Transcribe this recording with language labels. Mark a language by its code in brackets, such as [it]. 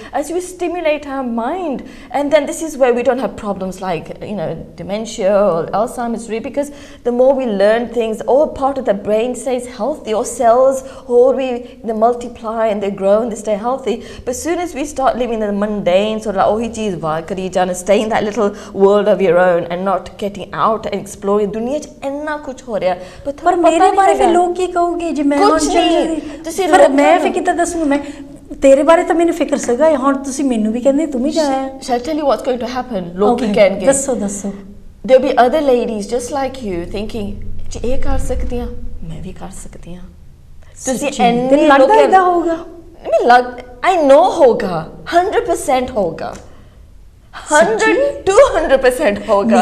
[en] as we stimulate our mind and then this is where we don't have problems like you know dementia or Alzheimer's because the more we learn things all part of the brain stays healthy or cells or they multiply and they grow and they stay healthy but as soon as we start living in the mundane sort of [pa] ਉਹੀ ਚੀਜ਼ ਵਾਰ ਕਰੀ ਜਾਣਾ [en] stay in that little world of your own and not getting out and exploring [pa] ਦੁਨੀਆ 'ਚ ਇੰਨਾ ਕੁਝ ਹੋ ਰਿਹਾ ਪਰ ਮੇਰੇ ਬਾਰੇ ਫਿਰ ਲੋਕ ਕੀ ਕਹੋਗੇ ਜੇ ਮੈਂ ਹੁਣ ਚੱਲੀ ਤੁਸੀਂ ਮੈਂ ਫਿਰ ਕਿੱਦਾਂ ਦੱਸੂਗੀ ਮੈਂ ਤੇਰੇ ਬਾਰੇ ਤਾਂ ਮੈਨੂੰ ਫਿਕਰ ਸੀਗਾ ਹੁਣ ਤੁਸੀਂ ਮੈਨੂੰ ਵੀ ਕਹਿੰਦੇ ਤੂੰ ਵੀ ਜਾਇਆ [en] shall I tell you what's going to happen [pa] ਲੋਕ ਕੀ ਕਹਿਣਗੇ ਦੱਸੋ [en] there'll be other ladies just like you thinking [pa] ਜੇ ਇਹ ਕਰ ਸਕਦੀ ਆ ਮੈਂ ਵੀ ਕਰ ਸਕਦੀ ਆ ਤੁਸੀਂ ਇੰਨੇ ਲੱਗਦਾ ਇਦਾਂ ਹੋਊਗਾ [en] I know [pa] ਹੋਗਾ 100% ਹੋਗਾ 100-200% ਹੋਗਾ